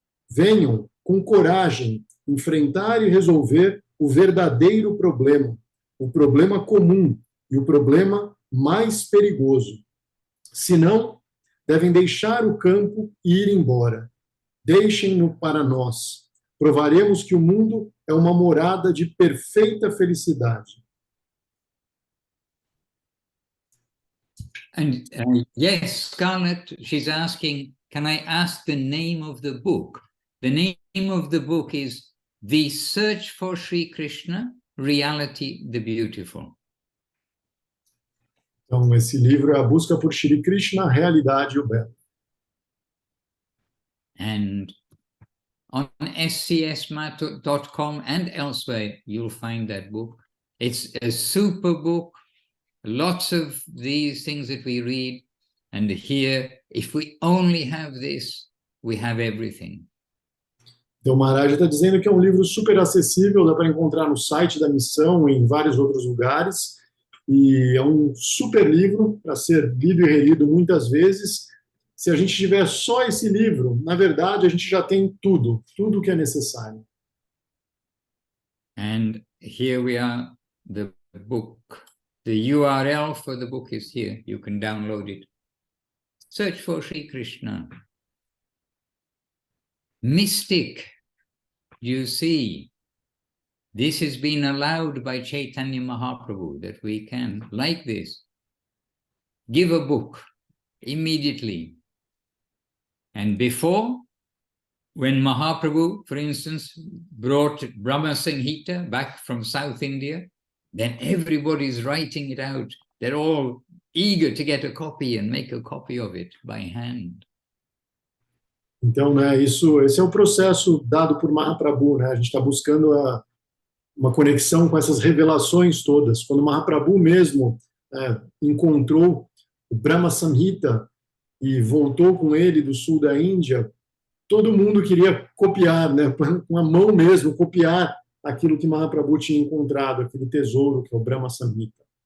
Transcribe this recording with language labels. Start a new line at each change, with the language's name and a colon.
Portuguese: Venham, com coragem, enfrentar e resolver o verdadeiro problema, o problema comum e o problema mais perigoso. Se não, devem deixar o campo e ir embora. Deixem-no para nós. Provaremos que o mundo é uma morada de perfeita felicidade.
English: And yes, Scarlett, she's asking, can I ask the name of the book? The name of the book is The Search for Sri Krishna, Reality the Beautiful.
Portuguese: Então, esse livro é A Busca por Shri Krishna, a Realidade e o Belo.
English: And on scsmat.com and elsewhere, you'll find that book. It's a super book. Lots of these things that we read, and here, if we only have this, we have everything.
Portuguese: Então, o Maharaj está dizendo que é um livro super acessível, dá para encontrar no site da missão e em vários outros lugares, e é um super livro para ser lido e relido muitas vezes. Se a gente tiver só esse livro, na verdade, a gente já tem tudo que é necessário.
English: And here we are, the book. The URL for the book is here. You can download it. Search for Sri Krishna. Mystic, you see, this has been allowed by Chaitanya Mahaprabhu, that we can, like this, give a book immediately. And before, when Mahaprabhu, for instance, brought Brahma Samhita back from South India, then everybody's writing it out. They're all eager to get a copy and make a copy of it by hand.
Portuguese: Então, né, esse é o processo dado por Mahaprabhu, né? A gente está buscando uma conexão com essas revelações todas. Quando Mahaprabhu mesmo encontrou o Brahma Samhita e voltou com ele do sul da Índia, todo mundo queria copiar, né, com a mão mesmo, copiar aquilo que Mahaprabhu tinha encontrado, aquele tesouro que é o Brahma Samhita.